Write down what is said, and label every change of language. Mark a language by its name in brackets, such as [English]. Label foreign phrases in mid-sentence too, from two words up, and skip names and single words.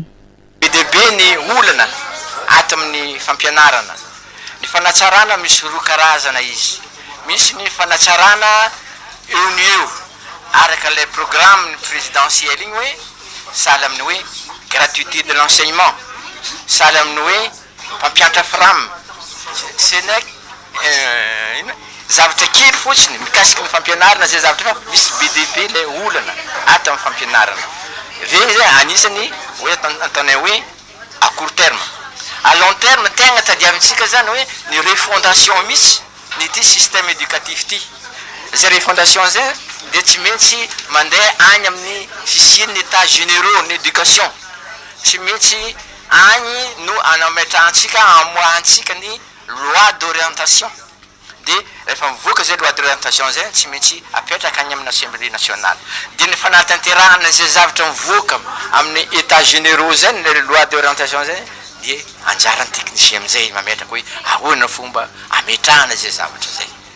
[Malagasy] be ny olana ato amin'ny fampianarana ny fanatsarana misy roa karazana izy misy ny fanatsarana eo ny eo araka [French] le programme présidentiel [Malagasy] igny hoe sahala amin'ny hoe [French] gratuité de l'enseignement [Malagasy] sahala amin'ny hoe mpampianatra frame senek zavatra kely fotsiny mikasiky ny fampianarana zay zavatra fa misy BDP le olana ato amin'ny fampianarana regny zay anisany hoe ataonay hoe [French] à court terme à long terme [Malagasy] tegna tadiavintsika zany hoe ny refondation misy ny ty [French] système éducatif [Malagasy] ty zay refondation zay de tsy maintsy mandeha agny amin'ny fisian'ny [French] état généraux [Malagasy] ny éducation tsy maintsy agny no anametrantsika amoahantsika ny [French] loi d'orientation [Malagasy] de rehefa mivoaka zay [French] loi d'orientation [Malagasy] zay tsy maintsy apetraka agny amin'ny [French] assemblée nationale [Malagasy] de ny fanatanterahana zay zavatra mivoaka amin'ny [French] état généraux [Malagasy] zay ny [French] loi d'orientation [Malagasy] zay de anjarany technicien amizay mametraka hoe ahoana fomba ametrahana zay zavatra zay